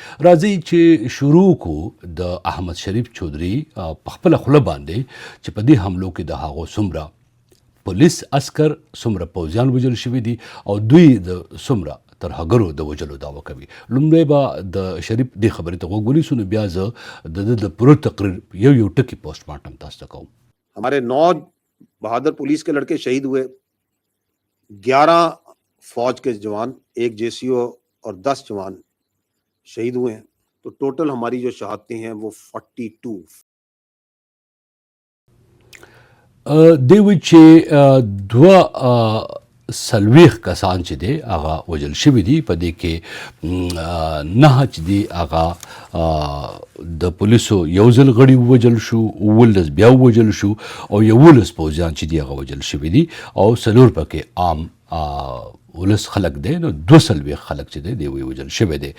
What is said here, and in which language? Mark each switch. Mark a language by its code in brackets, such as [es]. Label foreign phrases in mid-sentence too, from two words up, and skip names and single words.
[ps] راځي چې شروع کو د احمد شریف چودھری په خپل خوله باندې چې په دې حملو کې د هغو څومره پولیس عسکر څومره پوځیان وژل شوي دي او دوی د څومره ترهګرو د وژلو دعوه کوي. لومړی به د شریف دې خبرې ته غوږ ونیسو، نو بیا زه د پوره تقریر یو ټکی [en] post mortem [ps] تاسو ته کوم. [ur] ہمارے 9 بہادر پولیس کے لڑکے شہید ہوئے، 11 فوج کے جوان، 1 JCO اور 10 جوان شہید ہوئے ہیں. تو ٹوٹل ہماری جو شہادتیں ہیں وہ 42. [ps] دی وی چې 2 کسان چې دی هغه وژل شوي دي. په دې کې 9 چې دي هغه د پولیسو یو ځل غړي ووژل شو، 19 بیا ووژل شو او 11 پوځیان چې دي هغه وژل شوي دي او 4 پکې عام ولس خلک دی، نو 2 خلک چې دی وژل شوی دی.